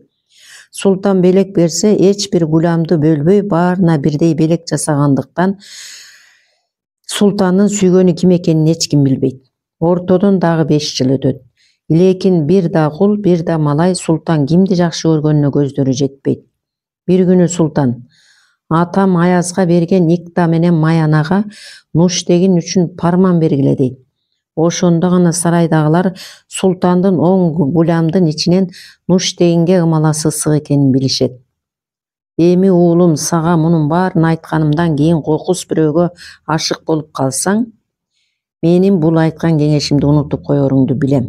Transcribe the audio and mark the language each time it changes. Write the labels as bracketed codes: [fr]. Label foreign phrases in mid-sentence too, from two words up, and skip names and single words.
[ky] Султан белек берсе, эч бир Гулямды бөлбөй, баарына бирдей белек жасагандыктан султандын сүйгөнү ким экенин эч ким билбейт. Ортодон дагы 5 жыл өтөт. Лекин бир да кул, бир да малай султан кимди жакшы көргөнүнө көздөрү жетпейт. Бир күнү султан, атам Аязга берген Ыкта менен Маянга Нуш деген үчүн парман бергиле дейт. Ошондо гана сарайдагылар султандын оң Гулямдын ичинен Nuş дегенге ымаласы ысык экенин билишет. Эми уулум, сага мунун баарын айтканымдан кийин кокус бирөөгө ашык болуп калсаң, менин бул айткан кеңешимди унутуп коеруңду билем.